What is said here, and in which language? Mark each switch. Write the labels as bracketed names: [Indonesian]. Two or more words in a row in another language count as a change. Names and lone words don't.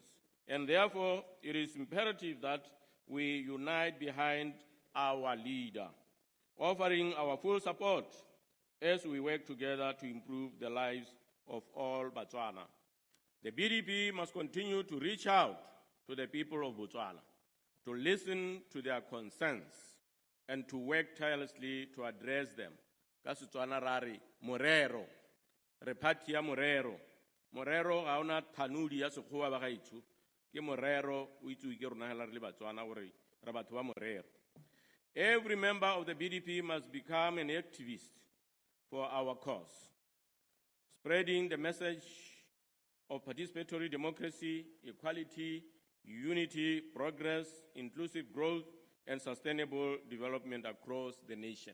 [English] And therefore, it is imperative that we unite behind our leader, offering our full support as we work together to improve the lives of all Botswana. The BDP must continue to reach out to the people of Botswana, to listen to their concerns, and to work tirelessly to address them. [Tswana] Ka Setswana ra re morero, re party ya morero. Morero ga ona thanudi ya sekgowa ba gaetsho. Ke morero o itse ke rona hela re le Batswana gore re batho ba morero. [English] Every member of the BDP must become an activist for our cause, spreading the message of participatory democracy, equality, unity, progress, inclusive growth, and sustainable development across the nation.